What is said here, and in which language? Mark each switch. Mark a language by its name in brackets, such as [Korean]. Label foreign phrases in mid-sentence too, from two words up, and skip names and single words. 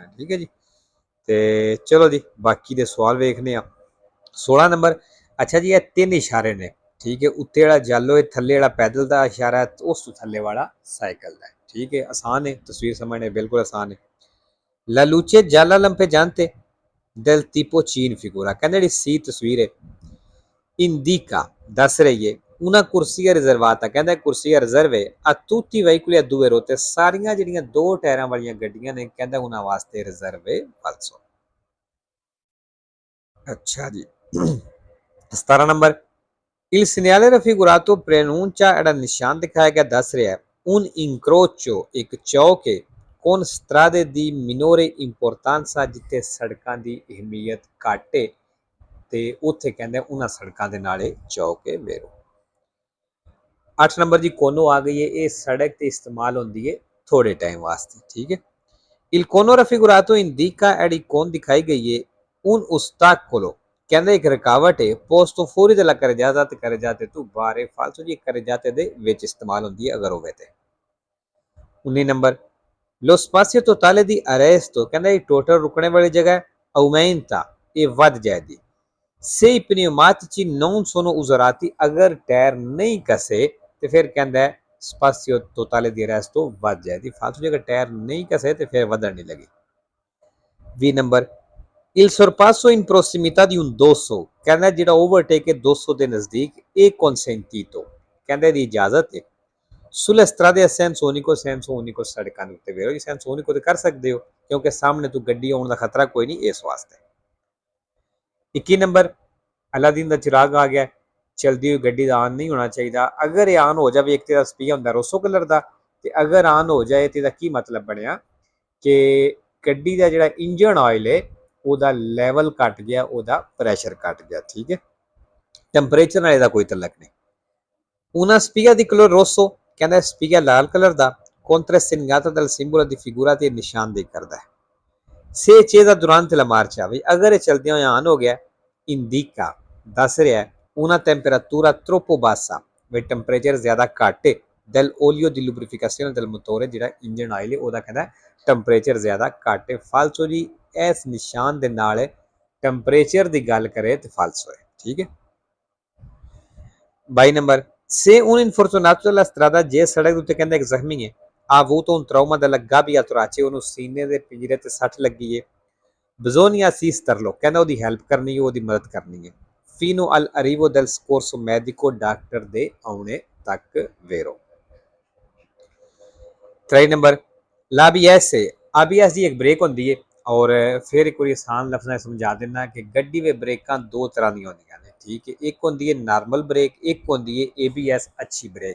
[Punjabi] ਠੀਕ ਹੈ ਜੀ। ਤੇ ਚਲੋ ਜੀ, ਬਾਕੀ ਦੇ ਸਵਾਲ ਵੇਖਦੇ ਆ। 16 ਨੰਬਰ। ਅੱਛਾ ਜੀ, ਇਹ 3 ਇਸ਼ਾਰੇ ਨੇ। ਠੀਕ ਹੈ, ਉੱਤੇ ਵਾਲਾ ਜਾਲੋ ਹੈ, ਥੱਲੇ ਵਾਲਾ ਪੈਦਲ ਦਾ ਇਸ਼ਾਰਾ ਹੈ, ਉਸ ਤੋਂ ਥੱਲੇ ਵਾਲਾ ਸਾਈਕਲ ਦਾ। ਠੀਕ ਹੈ, ਆਸਾਨ ਹੈ, ਤਸਵੀਰ ਸਮਝਣੇ ਬਿਲਕੁਲ ਆਸਾਨ ਹੈ। [Italian] la luce gialla lampeggiante del tipo C in figura, [Punjabi] ਕਹਿੰਦੇ ਜਿਹੜੀ ਸੀ ਤਸਵੀਰ ਹੈ indica ਦੱਸ ਰਹੀ ਹੈ [Italian] una corsia riservata, [Punjabi] ਕਹਿੰਦਾ ਕੁਰਸੀਆਂ ਰਿਜ਼ਰਵ ਹੈ [Italian] a tutti i veicoli a due rotte, [Punjabi] ਸਾਰੀਆਂ ਜਿਹੜੀਆਂ ਦੋ ਟਾਇਰਾਂ ਵਾਲੀਆਂ ਗੱਡੀਆਂ ਨੇ ਕਹਿੰਦਾ ਉਹਨਾਂ ਵਾਸਤੇ ਰਿਜ਼ਰਵ ਹੈ falso। ਅੱਛਾ ਜੀ। 17 ਨੰਬਰ। [Italian] Il segnale raffigurato preannuncia, [Punjabi] ਜਿਹੜਾ ਨਿਸ਼ਾਨ ਦਿਖਾਇਆ ਗਿਆ ਦੱਸ ਰਿਹਾ ਹੈ [Italian] un incrocio, [Punjabi] ਇੱਕ ਚੌਕ ਹੈ [Italian] con strade di minore importanza, [Punjabi] ਜਿੱਥੇ ਸੜਕਾਂ ਦੀ ਅਹਿਮੀਅਤ ਘੱਟ ਹੈ ਤੇ ਉੱਥੇ ਕਹਿੰਦੇ ਉਹਨਾਂ ਸੜਕਾਂ ਦੇ ਨਾਲੇ ਚੌਕ ਹੈ ਵੇਰੋ। 8 ਨੰਬਰ ਜੀ, ਕੋਨੋ ਆ ਗਈ ਹੈ, ਇਹ ਸੜਕ ਤੇ ਇਸਤੇਮਾਲ ਹੁੰਦੀ ਹੈ ਥੋੜੇ ਟਾਈਮ ਵਾਸਤੇ। ਠੀਕ ਹੈ। [Italian] Il cono raffigurato indica, [Punjabi] ਜਿਹੜੀ ਕੋਨ ਦਿਖਾਈ ਗਈ ਹੈ [Italian] un ostacolo, [Punjabi] ਕਹਿੰਦੇ ਇੱਕ ਰੁਕਾਵਟ ਹੈ [Italian] posto fuori della carreggiata, [Punjabi] ਤੇ carreggiate ਤੋਂ ਬਾਹਰ ਹੈ ਫਾਲਤੂ ਜੀ, carreggiate ਦੇ ਵਿੱਚ ਇਸਤੇਮਾਲ ਹੁੰਦੀ ਹੈ ਅਗਰ ਹੋਵੇ ਤੇ। 19 ਨੰਬਰ। [Italian] lo spazio totale di arresto, [Punjabi] ਕਹਿੰਦਾ ਇਹ ਟੋਟਲ ਰੁਕਣੇ ਵਾਲੀ ਜਗ੍ਹਾ aumenta, ਇਹ ਵੱਧ ਜਾਏਗੀ [Italian] se i pneumatici non sono usurati, [Punjabi] ਅਗਰ ਟਾਇਰ ਨਹੀਂ ਕਸੇ ਤੇ ਫਿਰ ਕਹਿੰਦਾ [Italian] spazio totale di arresto [Punjabi] ਵੱਧ ਜਾਏਗੀ ਫਾਲਤੂ ਜੀ, ਅਗਰ ਟਾਇਰ ਨਹੀਂ ਕਸੇ ਤੇ ਫਿਰ ਵਧਣ ਨਹੀਂ ਲੱਗੀ। 20 ਨੰਬਰ। [Italian] il sorpasso in prossimità di un 200, [Punjabi] ਕਹਿੰਦਾ ਜਿਹੜਾ ਓਵਰਟੇਕ ਹੈ 200 ਦੇ ਨਜ਼ਦੀਕ, ਇਹ consentito, ਕਹਿੰਦੇ ਦੀ ਇਜਾਜ਼ਤ ਹੈ [Italian] sulle strade a senso unico, senso unico [Punjabi] ਸੜਕਾਂ ਦੇ ਉੱਤੇ ਵੇਰੋ ਜੀ, [Italian] senso unico [Punjabi] ਤੇ ਕਰ ਸਕਦੇ ਹੋ ਕਿਉਂਕਿ ਸਾਹਮਣੇ ਤੋਂ ਗੱਡੀ ਆਉਣ ਦਾ ਖਤਰਾ ਕੋਈ ਨਹੀਂ ਇਸ ਵਾਸਤੇ। 21 ਨੰਬਰ। ਅਲਾਦੀਨ ਦਾ ਚਿਰਾਗ ਆ ਗਿਆ, ਚਲਦੀ ਹੋਈ ਗੱਡੀ ਦਾ ਆਨ ਨਹੀਂ ਹੋਣਾ ਚਾਹੀਦਾ, ਅਗਰ ਇਹ ਆਨ ਹੋ ਜਾਵੇ ਇੱਕ ਤੇ ਦਾ ਸਪੀਆ ਹੁੰਦਾ ਰੋਸੋ ਕਲਰ ਦਾ, ਤੇ ਅਗਰ ਆਨ ਹੋ ਜਾਏ ਤੇ ਇਹਦਾ ਕੀ ਮਤਲਬ ਬਣਿਆ ਕਿ ਗੱਡੀ ਦਾ ਜਿਹੜਾ ਇੰਜਨ ਆਇਲ ਹੈ ਉਹਦਾ ਲੈਵਲ ਘਟ ਗਿਆ, ਉਹਦਾ ਪ੍ਰੈਸ਼ਰ ਘਟ ਗਿਆ। ਠੀਕ ਹੈ, ਟੈਂਪਰੇਚਰ ਨਾਲ ਇਹਦਾ ਕੋਈ ਤਲਕ ਨਹੀਂ। [Italian] una spia di colore rosso, [Punjabi] ਕਹਿੰਦਾ ਸਪੀਆ ਲਾਲ ਕਲਰ ਦਾ [Italian] contrassegnata dal simbolo di figura, [Punjabi] ਤੇ ਨਿਸ਼ਾਨਦੇਹੀ ਕਰਦਾ ਹੈ। [Italian] se accesa durante la marcia, [Punjabi] ਵੀ ਅਗਰ ਇਹ ਚਲਦਿਆਂ ਹੋਇਆ ਆਨ ਹੋ ਗਿਆ indica ਦੱਸ ਰਿਹਾ [Italian] una temperatura troppo bassa, [Punjabi] ਵੀ ਟੈਂਪਰੇਚਰ ਜ਼ਿਆਦਾ ਘੱਟ ਹੈ [Italian] del olio di lubrificazione del motore, [Punjabi] ਜਿਹੜਾ ਇੰਜਨ ਆਇਲ ਹੈ ਉਹਦਾ ਕਹਿੰਦਾ ਟੈਂਪਰੇਚਰ ਜ਼ਿਆਦਾ ਘੱਟ ਹੈ ਫਾਲਸੋ ਜੀ, ਇਸ ਨਿਸ਼ਾਨ ਦੇ ਨਾਲ ਟੈਂਪਰੇਚਰ ਦੀ ਗੱਲ ਕਰੇ ਤੇ ਫਾਲਸੋ ਹੈ। ਠੀਕ ਹੈ। 22 ਨੰਬਰ। [Italian] se un infortunato della strada, [Punjabi] ਜੇ ਸੜਕ ਦੇ ਉੱਤੇ ਕਹਿੰਦਾ ਇੱਕ ਜ਼ਖਮੀ ਹੈ [Italian] ha avuto un trauma della gabbia torace, [Punjabi] ਉਹਨੂੰ ਸੀਨੇ ਦੇ ਪਿੰਜਰੇ ਤੇ ਸੱਟ ਲੱਗੀ ਹੈ [Italian] bisogna assisterlo, [Punjabi] ਕਹਿੰਦਾ ਉਹਦੀ ਹੈਲਪ ਕਰਨੀ ਹੈ, ਉਹਦੀ ਮਦਦ ਕਰਨੀ ਹੈ [Italian] fino all'arrivo del soccorso medico, [Punjabi] ਡਾਕਟਰ ਦੇ ਆਉਣੇ ਤੱਕ ਵੇਰੋ। 23 ਨੰਬਰ। l'ABS, ABS ਦੀ ਇੱਕ ਬ੍ਰੇਕ ਹੁੰਦੀ ਹੈ ਔਰ ਫਿਰ ਇੱਕ ਵਾਰੀ ਆਸਾਨ ਲਫ਼ਜ਼ਾਂ ਵਿੱਚ ਸਮਝਾ ਦਿੰਦਾ ਕਿ ਗੱਡੀ ਵਿੱਚ ਬ੍ਰੇਕਾਂ ਦੋ ਤਰ੍ਹਾਂ ਦੀਆਂ ਹੁੰਦੀਆਂ ਨੇ। ਠੀਕ ਹੈ, ਇੱਕ ਹੁੰਦੀ ਹੈ ਨਾਰਮਲ ਬ੍ਰੇਕ, ਇੱਕ ਹੁੰਦੀ ਹੈ ABS ਅੱਛੀ ਬ੍ਰੇਕ।